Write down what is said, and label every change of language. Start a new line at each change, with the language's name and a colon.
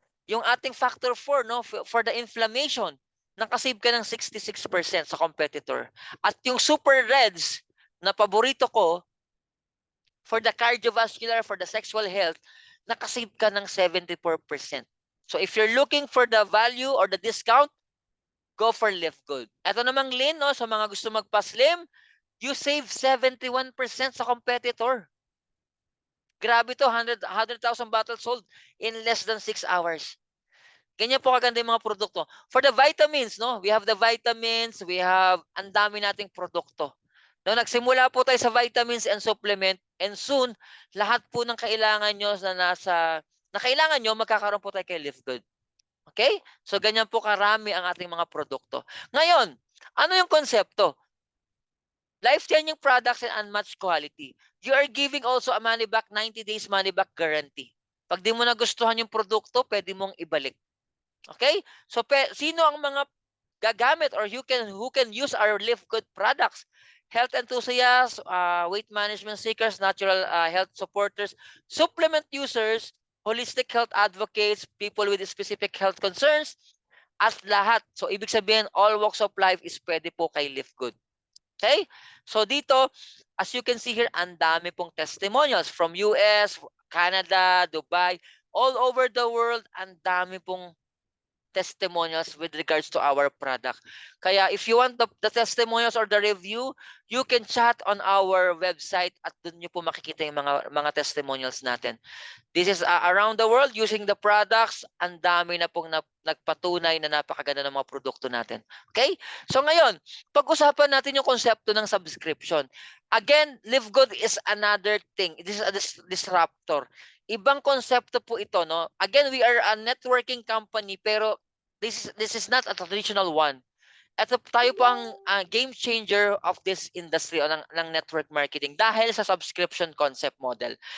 Filipino: Yung ating factor 4, no, for the inflammation, nakasave ka ng 66% sa competitor. At yung super reds na paborito ko, for the cardiovascular, for the sexual health, nakasave ka ng 74%.
English: So if you're looking for the value or the discount, go for Live Good.
Filipino: Ito namang Lin, no, sa mga gusto magpa-slim, you save 71% sa competitor.
English: Grabe to, 100,000 bottles sold in less than 6 hours.
Filipino: Ganyan po kaganda yung mga produkto. For the vitamins, no?
English: We have the vitamins, we have
Filipino: ang dami nating produkto. No, nagsimula po tayo sa vitamins and supplement, and soon lahat po ng kailangan nyo na kailangan nyo, magkakaroon po tayo kay Live Good. Okay? So ganyan po karami ang ating mga produkto. Ngayon, ano yung konsepto?
English: Life-changing products and unmatched quality. You are giving also a money back, 90 days money back guarantee.
Filipino: Pag di mo nagustuhan yung produkto, pwede mong ibalik. Okay? So sino ang mga gagamit
English: or who can use our Live Good products? Health enthusiasts, weight management seekers, natural health supporters, supplement users, holistic health advocates, people with specific health concerns, at lahat.
Filipino: So ibig sabihin, all walks of life is pwede po kay Live Good. Okay?
English: So dito, as you can see here, ang dami pong testimonials from US, Canada, Dubai, all over the world, ang dami pong testimonials with regards to our product. Kaya if you want the testimonials or the review, you can chat on our website
Filipino: at doon nyo po makikita yung mga testimonials natin.
English: This is around the world using the products.
Filipino: Ang dami na pong nagpatunay na napakaganda ng mga produkto natin. Okay? So ngayon, pag-usapan natin yung konsepto ng subscription.
English: Again, Live Good is another thing. This is a disruptor.
Filipino: Ibang konsepto po ito, no?
English: Again, we are a networking company, pero this is not a traditional one.
Filipino: Ito tayo po ang game changer of this industry o ng network marketing dahil sa subscription concept model.